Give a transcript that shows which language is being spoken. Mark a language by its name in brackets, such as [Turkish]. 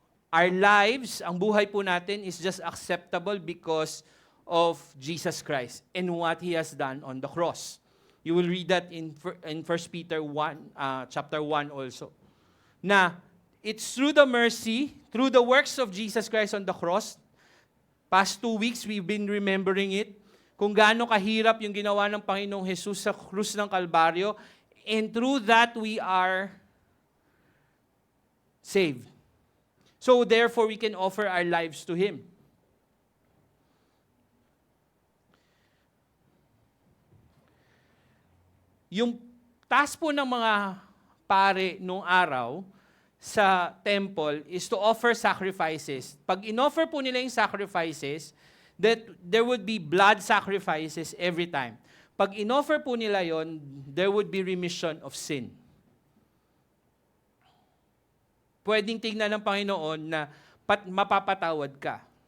[English] Our lives, [Filipino] ang buhay po natin [English] is just acceptable because of Jesus Christ and what He has done on the cross. You will read that in 1 Peter 1, chapter 1 also. Na it's through the mercy, through the works of Jesus Christ on the cross. Past 2 weeks, we've been remembering it. [Filipino] Kung gaano kahirap yung ginawa ng Panginoong Jesus sa krus ng Kalbaryo. [English] And through that, we are saved. So therefore, we can offer our lives to Him. [Filipino] Yung task po ng mga pare nung araw sa temple [English] is to offer sacrifices. [Filipino] Pag in-offer po nila yung sacrifices, [English] that there would be blood sacrifices every time. [Filipino] Pag in-offer po nila yon, [English] there would be remission of sin. [Filipino] Pwedeng tingnan ng Panginoon na mapapatawad ka.